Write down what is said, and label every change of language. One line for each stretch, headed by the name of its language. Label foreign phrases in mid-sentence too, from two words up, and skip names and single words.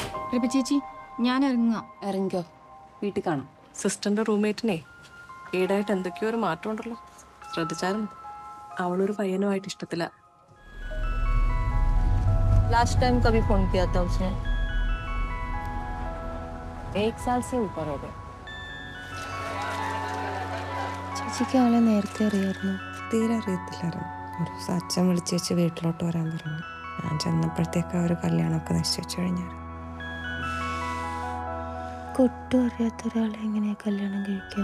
Malayalam: പ്രഭ ചേച്ചി ഞാൻ ഇറങ്ങാം. ഇറങ്ങിക്കോ, വീട്ടിൽ കാണാം. സിസ്റ്ററിന്റെ റൂംമേറ്റിനെ ഈടായിട്ട് എന്തൊക്കെയോ ഒരു മാറ്റം ഉണ്ടല്ലോ, ശ്രദ്ധിച്ചായിരുന്നു? അവളൊരു പയ്യനുമായിട്ട് ഇഷ്ടത്തില്ല.
English: last time
Hindi: कभी फोन किया था उसने? 1 साल से ऊपर हो गया.
Malayalam: ചേച്ചിക്ക് അവളെ നേരത്തെ അറിയായിരുന്നു? തീരെ അറിയത്തില്ലായിരുന്നു. ഒരു ദിവസം അച്ഛൻ വിളിച്ചേച്ച് വീട്ടിലോട്ട് വരാൻ പറഞ്ഞു. ഞാൻ ചെന്നപ്പോഴത്തേക്ക് അവർ കല്യാണമൊക്കെ നിശ്ചയിച്ചു കഴിഞ്ഞായിരുന്നു. ഒട്ടും അറിയാത്ത ഒരാളെ എങ്ങനെയാ കല്യാണം കഴിക്കുക?